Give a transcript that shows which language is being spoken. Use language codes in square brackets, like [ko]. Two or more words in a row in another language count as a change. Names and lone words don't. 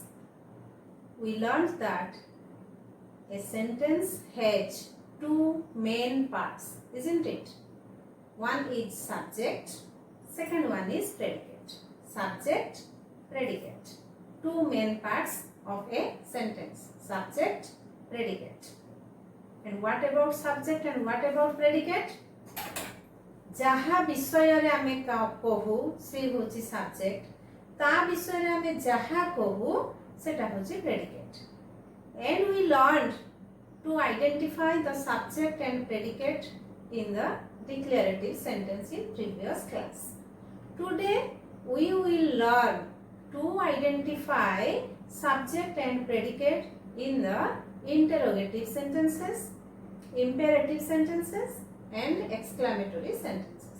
[en] We learned that a sentence has two main parts, isn't it? One is subject, second one is predicate. Subject, predicate. Two main parts of a sentence, subject, predicate. And what about subject and what about predicate? [or] ଯାହା ବିଷୟ ରେ ଆମେ କହୁ ସେ ହେଉଛି ସବଜେକ୍ଟ ତା ବିଷୟ ରେ ଆମେ ଯାହା କହୁ ସେଟା ହେଉଛି predicate. [en] And we learned to identify the subject and predicate in the declarative sentence in previous class. Today we will learn to identify subject and predicate in the interrogative sentences, imperative sentences and exclamatory sentences.